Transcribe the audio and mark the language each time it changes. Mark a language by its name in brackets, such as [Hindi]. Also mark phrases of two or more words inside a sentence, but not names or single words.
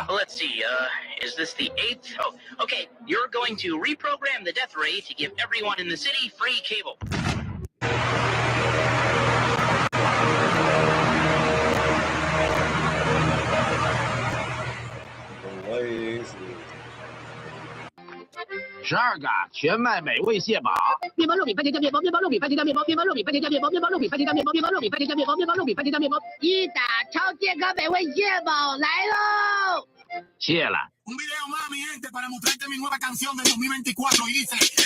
[English] Let's see, is this the 8th? Oh, okay. You're going to reprogram the death ray to give everyone in the city free cable. Lazy. [Chinese] 12 个全麦美味蟹堡，面包肉饼番茄酱面包，面包肉饼番茄酱面包，面包肉饼番茄酱面包，面包肉饼番茄酱面包，面包肉饼番茄酱面包，面包肉饼番茄酱面包，一打超健康美味蟹堡来喽！谢了。 [Spanish] Un video más, mi gente, para mostrarte mi nueva canción del 2024 y dice